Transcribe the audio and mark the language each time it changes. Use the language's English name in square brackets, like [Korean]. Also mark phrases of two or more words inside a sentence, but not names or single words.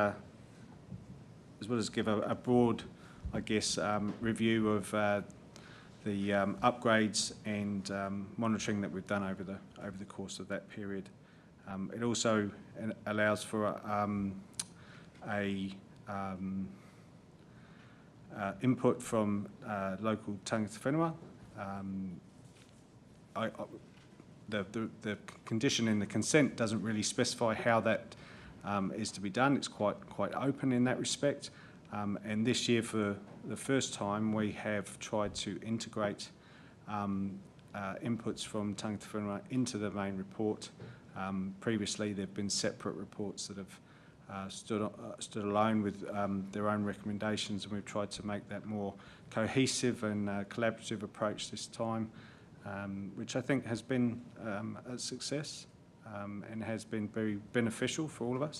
[English] give a broad, I guess, review of the upgrades and monitoring that we've done over the course of that period. It also allows for input from local [Māori] tangata whenua. [English] The condition in the consent doesn't really specify how that is to be done. It's quite open in that respect. And this year, for the first time, we have tried to integrate inputs from [Māori] tangata whenua [English] into the main report. Previously, there have been separate reports that have stood alone with their own recommendations, and we've tried to make that more cohesive and collaborative approach this time, which I think has been a success and has been very beneficial for all of us.